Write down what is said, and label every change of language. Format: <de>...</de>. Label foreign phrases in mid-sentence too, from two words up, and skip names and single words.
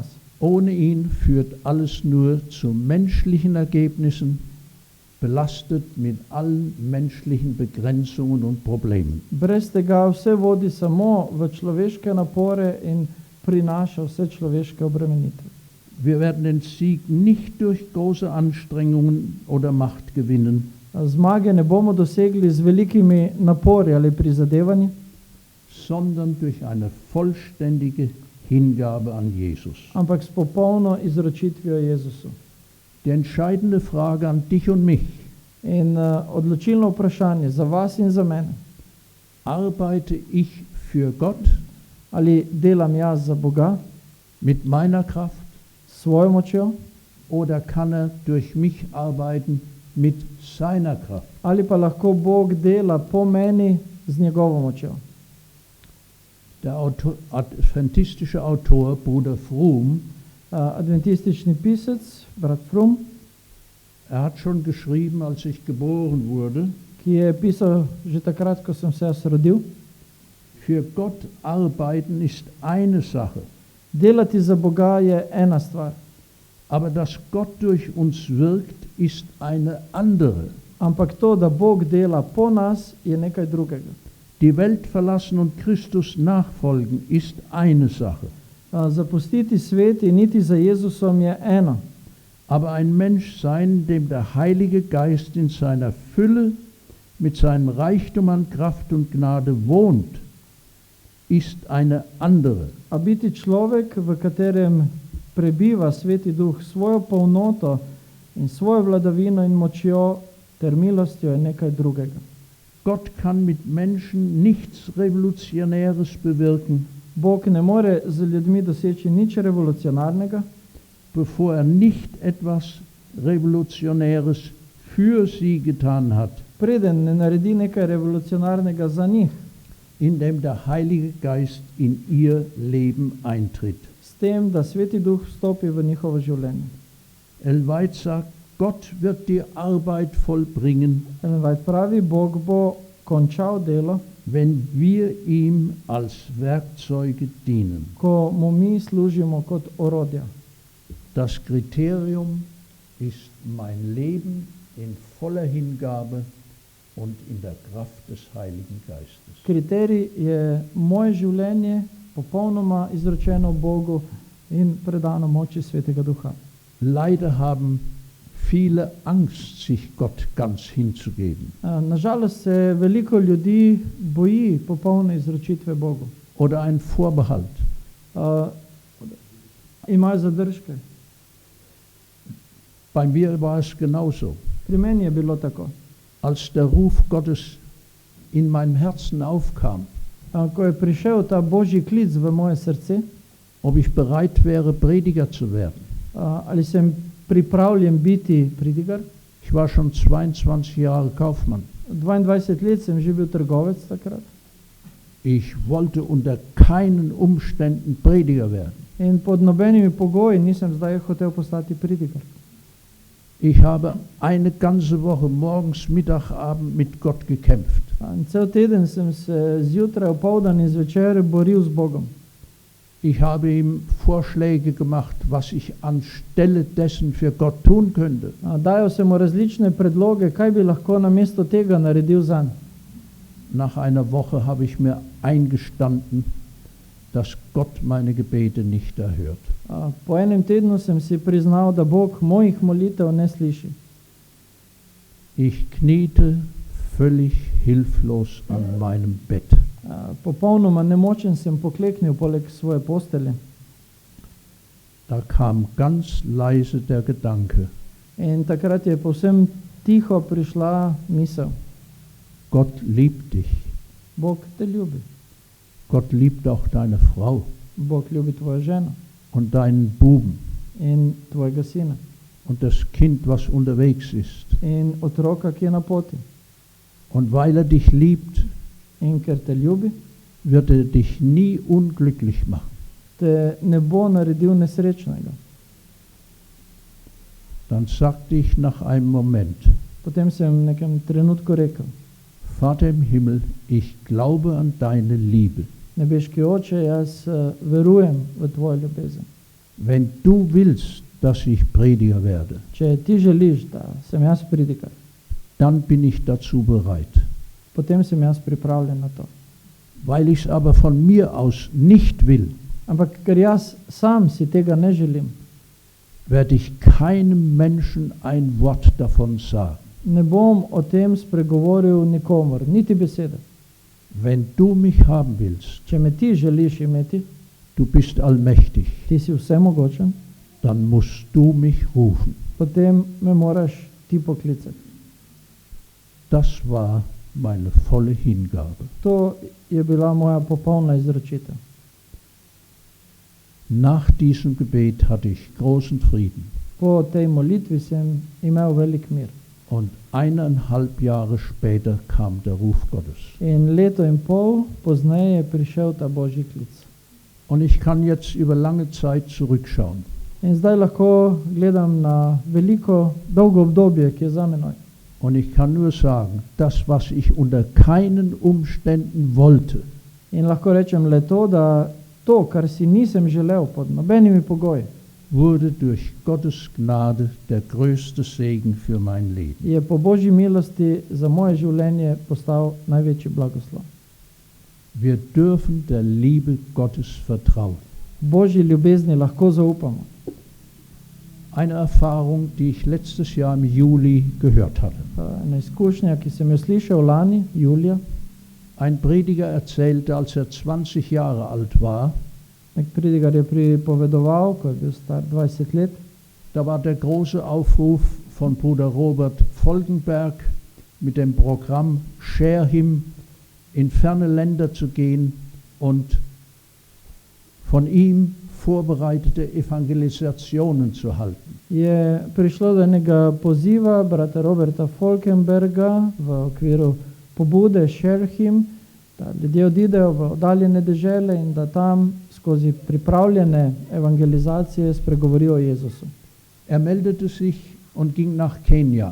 <de>Ohne ihn führt alles nur zu menschlichen Ergebnissen, belastet mit allen menschlichen Begrenzungen und Problemen.</de> <sl>Brez tega vse vodi samo v človeške napore in prinaša vse človeške obremenitve.</sl> <de>Wir werden den Sieg nicht durch große Anstrengungen oder Macht gewinnen,</de> <sl>Zmage ne bomo dosegli z velikimi napori ali prizadevanji,</sl> <de>sondern durch eine vollständige Hingabe an Jesus.</de> <sl>ampak s popolno izročitvijo Jezusu.</sl> <de>Die entscheidende Frage an dich und mich:</de> <sl>In odločilno vprašanje za vas in za mene,</sl> <de>Arbeite ich für Gott</de> <sl>ali delam jaz za Boga</sl> <de>mit meiner Kraft</de> <sl>s svojo močjo,</sl> <de>oder kann er durch mich arbeiten mit seiner Kraft?</de> <sl>ali pa lahko Bog dela po meni z njegovo močjo.</sl> <de>Der adventistische Autor Bruder Fromm,</de> <sl>Adventistični pisec, brat Frum,</sl> <de>er hat schon geschrieben, als ich geboren wurde,</de> <sl>ki je pisal že takrat, ko sem se jaz rodil,</sl> <de>für Gott arbeiten ist eine Sache,</de> <sl>delati za Boga je ena stvar,</sl> <de>aber dass Gott durch uns wirkt, ist eine andere.</de> <sl>ampak to, da Bog dela po nas, je nekaj drugega.</sl> <de>Die Welt verlassen und Christus nachfolgen ist eine Sache,</de> <sl>Zapustiti svet in iti za Jezusom je eno,</sl> <de>aber ein Mensch sein, dem der Heilige Geist in seiner Fülle mit seinem Reichtum an Kraft und Gnade wohnt, ist eine andere.</de> <sl>a biti človek, v katerem prebiva Sveti Duh svojo polnoto in svojo vladavino in močjo ter milostjo, je nekaj drugega.</sl> <de>Gott kann mit Menschen nichts Revolutionäres bewirken,</de> <sl>Bog ne more z ljudmi doseči nič revolucionarnega,</sl> <de>bevor er nicht etwas Revolutionäres für sie getan hat,</de> <sl>preden ne naredi nekaj revolucionarnega za njih,</sl> <de>indem der Heilige Geist in ihr Leben eintritt.</de> <sl>s tem, da Sveti Duh vstopi v njihovo življenje.</sl> <de>Ellen White sagt, Gott wird die Arbeit vollbringen,</de> <sl>Ellen White pravi, Bog bo končal delo,</sl> <de>wenn wir ihm als Werkzeuge dienen.</de> <sl>ko mu mi služimo kot orodja.</sl> <de>Das Kriterium ist mein Leben in voller Hingabe und in der Kraft des Heiligen Geistes.</de> <sl>Kriterij je moje življenje popolnoma izročeno Bogu in predano moči Svetega Duha.</sl> <de>Leider haben viele Angst, sich Gott ganz hinzugeben</de> <sl>Nažalost se veliko ljudi boji popolne izročitve Bogu.</sl> <de>oder ein Vorbehalt.</de> <sl>imajo zadržke.</sl> <de>Bei mir war es genauso.</de> <sl>Pri meni je bilo tako.</sl> <de>Als der Ruf Gottes in meinem Herzen aufkam,</de> <sl>Ko je prišel ta božji klic v moje srce,</sl> <de>ob ich bereit wäre, Prediger zu werden.</de> <sl>ali sem pripravljen biti pridigar.</sl> <de>Ich war schon 22 Jahre Kaufmann.</de> <sl>22 let sem že bil trgovec takrat.</sl> <de>Ich wollte unter keinen Umständen Prediger werden.</de> <sl>In pod nobenimi pogoji nisem zdaj hotel postati pridigar.</sl> <de>Ich habe eine ganze Woche morgens, Mittag, Abend mit Gott gekämpft.</de> <sl>In cel teden sem se zjutraj, opoldan in zvečer boril z Bogom.</sl> <de>Ich habe ihm Vorschläge gemacht, was ich anstelle dessen für Gott tun könnte.</de> <sl>Dajal sem mu različne predloge, kaj bi lahko namesto tega naredil zanj.</sl> <de>Nach einer Woche habe ich mir eingestanden, dass Gott meine Gebete nicht erhört.</de> <sl>Po enem tednu sem si priznal, da Bog mojih molitev ne sliši.</sl> <de>Ich kniete völlig hilflos an meinem Bett.</de> <sl>Popolnoma nemočen sem pokleknil poleg svoje postelje.</sl> <de>Da kam ganz leise der Gedanke,</de> <sl>In takrat je povsem tiho prišla misel.</sl> <de>Gott liebt dich.</de> <sl>Bog te ljubi.</sl> <de>Gott liebt auch deine Frau</de> <sl>Bog ljubi tvojo ženo</sl> <de>und deinen Buben</de> <sl>in tvojega sina</sl> <de>und das Kind, was unterwegs ist.</de> <sl>in otroka, ki je na poti.</sl> <de>Und weil er dich liebt,</de> <sl>In ker te ljubi,</sl> <de>wird er dich nie unglücklich machen.</de> <sl>te ne bo naredil nesrečnega.</sl> <de>Dann sagte ich nach einem Moment,</de> <sl>Potem sem v nekem trenutku rekel,</sl> <de>Vater im Himmel, ich glaube an deine Liebe.</de> <sl>nebeški oče, jaz verujem v tvojo ljubezen.</sl> <de>Wenn du willst, dass ich Prediger werde,</de> <sl>Če ti želiš, da sem jaz pridigar,</sl> <de>dann bin ich dazu bereit.</de> <sl>potem sem jaz pripravljen na to.</sl> <de>Weil ich es aber von mir aus nicht will,</de> <sl>Ampak ker jaz sam si tega ne želim,</sl> <de>werde ich keinem Menschen ein Wort davon sagen.</de> <sl>ne bom o tem spregovoril nikomor, niti besede.</sl> <de>Wenn du mich haben willst,</de> <sl>Če me ti želiš imeti,</sl> <de>du bist allmächtig,</de> <sl>ti si vsemogočen,</sl> <de>dann musst du mich rufen.</de> <sl>potem me moraš ti poklicati.</sl> <de>Das war meine volle Hingabe.</de> <sl>To je bila moja popolna izročitev.</sl> <de>Nach diesem Gebet hatte ich großen Frieden.</de> <sl>Po tej molitvi sem imel velik mir.</sl> <de>Und 1,5 Jahre später kam der Ruf Gottes.</de> <sl>In leto in pol pozneje je prišel ta božji klic.</sl> <de>Und ich kann jetzt über lange Zeit zurückschauen.</de> <sl>In zdaj lahko gledam na veliko, dolgo obdobje, ki je za menoj.</sl> <de>Und ich kann nur sagen, das, was ich unter keinen Umständen wollte,</de> <sl>In lahko rečem le to, da to, kar si nisem želel pod nobenimi pogoji,</sl> <de>wurde durch Gottes Gnade der größte Segen für mein Leben.</de> <sl>je po božji milosti za moje življenje postal največji blagoslov.</sl> <de>Wir dürfen der Liebe Gottes vertrauen.</de> <sl>Božji ljubezni lahko zaupamo.</sl> <de>Eine Erfahrung, die ich letztes Jahr im Juli gehört hatte.</de> <sl>Ena izkušnja, ki sem jo slišal lani, julija.</sl> <de>Ein Prediger erzählte, als er 20 Jahre alt war,</de> <sl>Nek pridigar je pripovedoval, ko je bil star 20 let,</sl> <de>da war der große Aufruf von Bruder Robert Folgenberg mit dem Programm Share Him, in ferne Länder zu gehen und von ihm vorbereitete Evangelisationen zu halten.</de> <sl>je prišlo do enega poziva brata Roberta Folkenberga v okviru pobude Share Him, da ljudje odidejo v oddaljene dežele in da tam skozi pripravljene evangelizacije spregovorijo o Jezusu.</sl> <de>Er meldete sich und ging nach Kenia.</de>